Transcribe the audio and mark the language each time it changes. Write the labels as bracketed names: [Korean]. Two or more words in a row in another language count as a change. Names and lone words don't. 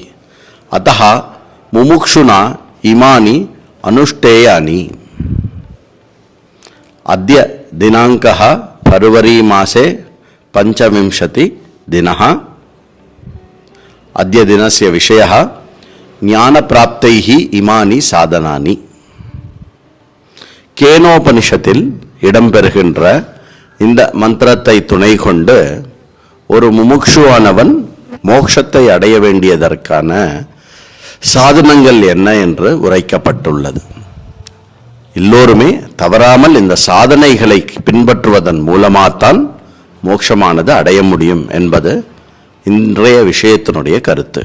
[Sanskrit] अतः मुमुक्षुना इमानि अनुष्ठेयानि। अद्य दिनांकः फरवरी मासे 25 दिनः। अद्य दिनस्य विषयः ज्ञानप्राप्तैः इमानि साधनानि। [Tamil] கேனோபனிஷத்தில் இடம்பெறுகின்ற இந்த மந்திரத்தை துணை கொண்டு ஒரு முமுக்ஷுவானவன் மோட்சத்தை அடைய வேண்டியதற்கான சாதனங்கள் என்ன என்று உரைக்கப்பட்டுள்ளது. எல்லோருமே தவறாமல் இந்த சாதனைகளை பின்பற்றுவதன் மூலமாகத்தான் மோட்சமானது அடைய முடியும் என்பது இன்றைய விஷயத்தினுடைய கருத்து.